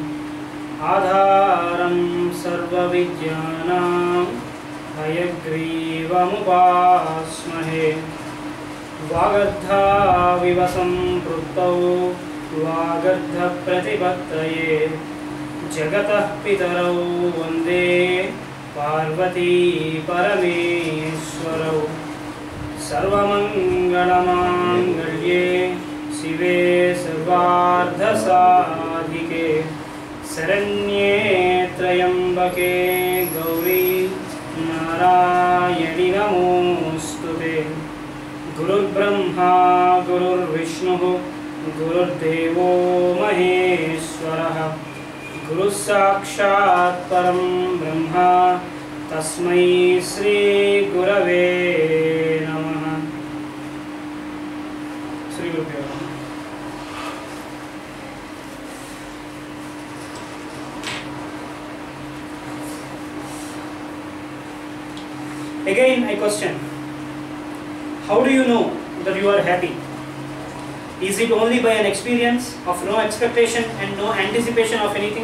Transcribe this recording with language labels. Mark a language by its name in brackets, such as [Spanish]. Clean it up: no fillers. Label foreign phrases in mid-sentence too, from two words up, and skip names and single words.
[Sanskrit] ఆధారం సర్వవిద్యానాం హయగ్రీవముపాస్మహే వాగర్ధావివ సంపృక్తౌ వాగర్ధప్రతిపత్తయే జగతః పితరౌ వందే పార్వతీ పరమేశ్వరౌ सर्वमंगलमांगल्ये शिवे सर्वार्धसाधिके शरण्ये त्र्यंबके गौरी नारायणि नमोस्तुते गुरुर्ब्रह्मा गुरुर्विष्णुः गुरुर्देवो महेश्वरः गुरुः साक्षात् परं ब्रह्म तस्मै श्री गुरवे नमः। श्री गुरुभ्यो नमः। [English] Again I question, how do you know that you are happy? Is it only by an experience of no expectation and no anticipation of anything?